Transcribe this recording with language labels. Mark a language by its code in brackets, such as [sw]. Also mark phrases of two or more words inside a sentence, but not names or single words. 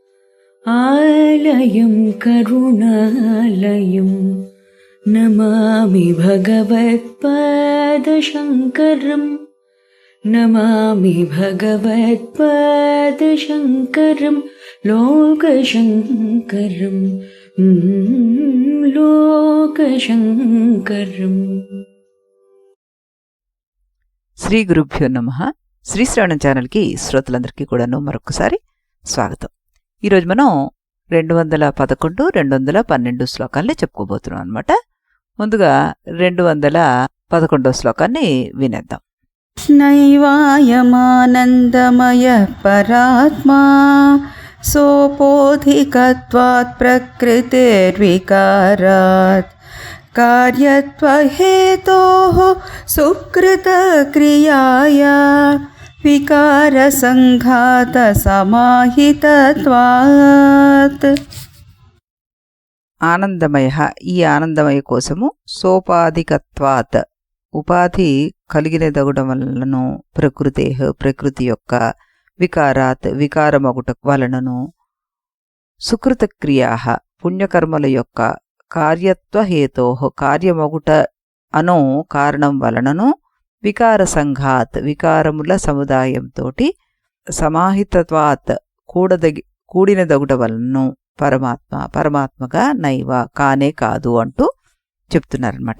[sa] आलयं करुणालयं नमामि भगवत्पादशङ्करं नमामि भगवत्पादशङ्करं लोकशङ्करं లోకశంకరం. శ్రీ గురుభ్యో నమః. [te] శ్రీ శ్రవణం ఛానల్కి శ్రోతలందరికీ కూడాను మరొకసారి స్వాగతం. ఈరోజు మనం 211, 212 శ్లోకాల్ని చెప్పుకోబోతున్నాం అనమాట. ముందుగా 211వ శ్లోకాన్ని వినేద్దాం. [sa] నైవాయమానందమయ పరాత్మా सोपोधिकत्वात् प्रकृतेर्विकारात् कार्यत्वहेतोः सुकृतक्रियाया विकारसङ्घातसमाहितत्वात्. [te] ఆనందమయ, ఈ ఆనందమయ కోసము సోపాధికత్వాత్, ఉపాధి కలిగినదగడం వలనను, ప్రకృతి యొక్క వికారాత్, వికారమగుట వలనను, సుకృతక్రియా, పుణ్యకర్మల యొక్క కార్యత్వహేతో, కార్యమగుట అను కారణం వలనను, [sa] వికార సంఘాత్, [te] వికారముల సముదాయంతో, సమాహితత్వాత్, కూడినదగుట వలనను, పరమాత్మగా నైవ, కానే కాదు అంటూ చెప్తున్నారనమాట.